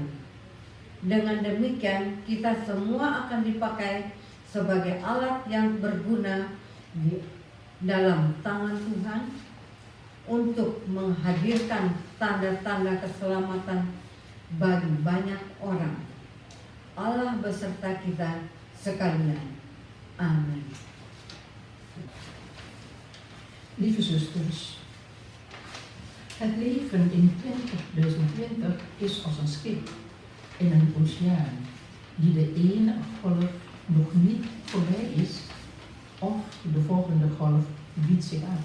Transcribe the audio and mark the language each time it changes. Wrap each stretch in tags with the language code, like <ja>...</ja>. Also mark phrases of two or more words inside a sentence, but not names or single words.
<id>Dengan demikian kita semua akan dipakai sebagai alat yang berguna di dalam tangan Tuhan untuk menghadirkan tanda-tanda keselamatan bagi banyak orang. Allah beserta kita sekalian. Amin.</id> <nl>Lieve zusters, het leven in 2020 is als een schip in een oceaan die de ene golf nog niet voorbij is of de volgende golf biedt zich aan.</nl>